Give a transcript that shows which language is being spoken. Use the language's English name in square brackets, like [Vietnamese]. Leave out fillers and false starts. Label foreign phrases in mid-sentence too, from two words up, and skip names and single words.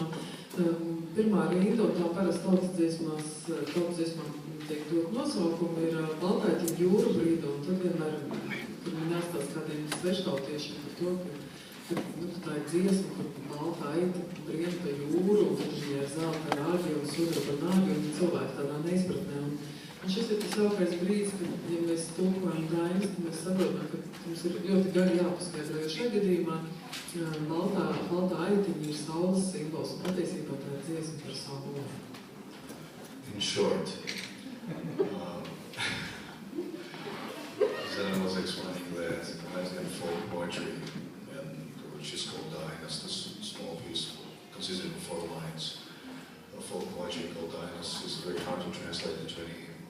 [Latvian] Pirmā rinda, un tā parasti tautas dziesmām tiek dot nosaukumu, ir Baltāķi jūru brīdu, un tad vienmēr, kad viņi jāstāst kādiem sveštautiešiem par to, ka tā ir dziesma, kur balta aita brien pa jūru, un tad viņi ir zelta rāgi un sudraba nāgi, un cilvēki tādā neizpratnē. Un šis ir tas jaukais brīdis, ka, ja mēs tulkojam dainas, tad mēs saprotam, ka mums ir ļoti gari jāpaskaidro, jo šajā gadījumā baltā aitiņa ir saules simbols, un patiesībā tā ir dziesma par sauli. [English] In short, Zena was explaining that Latvian folk poetry, which is called Dainas, this small piece consisting of 4 lines of folk poetry called Dainas, is very hard to translate into any